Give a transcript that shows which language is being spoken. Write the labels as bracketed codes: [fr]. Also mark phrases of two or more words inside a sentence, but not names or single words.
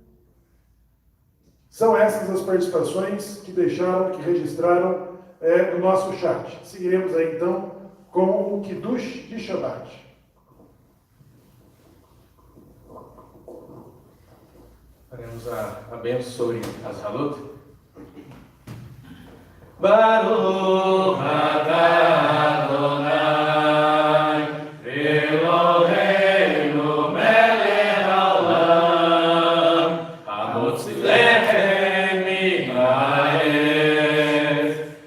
[pt] São essas as participações que deixaram, que registraram no nosso chat. Seguiremos aí então com o Kiddush de Shabat. Faremos a bênção sobre as halot. [he] ברוך אתה אדוני אלוהינו מלך העולם המוציא לחם מן הארץ.